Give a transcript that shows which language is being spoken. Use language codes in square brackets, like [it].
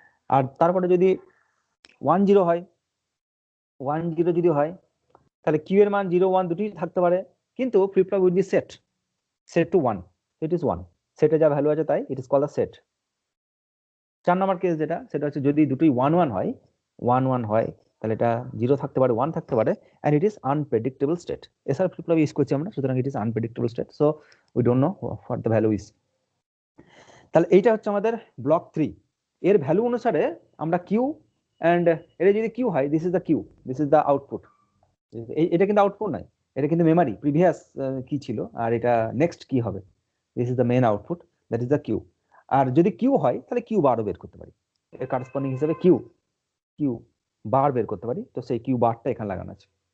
[bn] আর তারপরে যদি 1 0 হয়, 1 0 যদি হয় তাহলে কিউ এর মান 0 1 দুটোই থাকতে পারে, কিন্তু [en] Flip flop will be set to 1, it is 1, সেটে যা value আছে তাই, it is called a set. [bn] 4 number case যেটা, সেটা হচ্ছে যদি দুটোই 1 1 হয়, 1 1 হয় তাহলে এটা 0 থাকতে পারে, 1 থাকতে পারে, [en] and it is unpredictable state. [bn] SR flip flop use করছি আমরা, সুতরাং [en] it is unpredictable state, so we don't know what the value is. [bn] তাহলে এইটা হচ্ছে আমাদের ব্লক 3। এর ভ্যালু অনুসারে আমরা কিউ এন্ড এটা যদি কিউ হয়, [en] This is the Q, this is the output. [bn] এটা কিন্তু আউটপুট নয়, এটা কিন্তু মেমরি প্রিভিয়াস কি ছিল, আর এটা নেক্সট কি হবে, [en] This is the main output, that is the Q. [bn] আর যদি কিউ হয় তাহলে কিউ বারও বের করতে পারি, এর কারেসপন্ডিং হিসেবে কিউ বার বের করতে পারি, তো সেই কিউ বারটা এখানে লাগানো আছে।